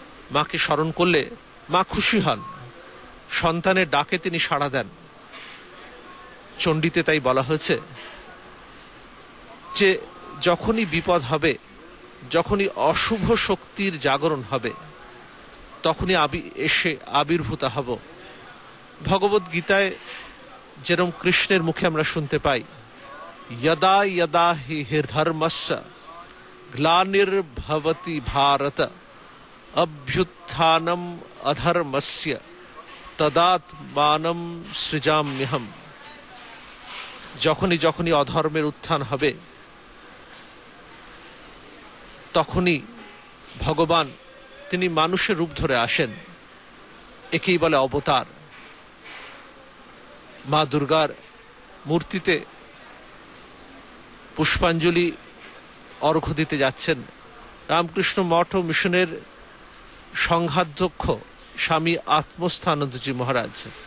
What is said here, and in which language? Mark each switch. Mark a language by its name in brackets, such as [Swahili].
[Bangla] মাকে স্মরণ করলে মা খুশি হন, সন্তানের ডাকে তিনি সাড়া দেন। চণ্ডীতে তাই বলা হয়েছে যে যখনই বিপদ হবে, যখনই অশুভ শক্তির জাগরণ হবে, তখনই এসে আবির্ভূত হব। ভগবত গীতায় যেরকম কৃষ্ণের মুখে আমরা শুনতে পাই, [Sanskrit] यदा यदा हि धर्मस्य ग्लानिर्भवति भारत अभ्युत्थानम् अधर्मस्य तदात्मानं सृजाम्यहम्। [Bangla] যখনই যখনই অধর্মের উত্থান হবে তখনই ভগবান তিনি মানুষের রূপ ধরে আসেন। একেই বলে অবতার। মা দুর্গার মূর্তিতে পুষ্পাঞ্জলি অর্ঘ্য দিতে যাচ্ছেন রামকৃষ্ণ মঠ ও মিশনের সংঘাধ্যক্ষ স্বামী আত্মস্থানন্দজি মহারাজ।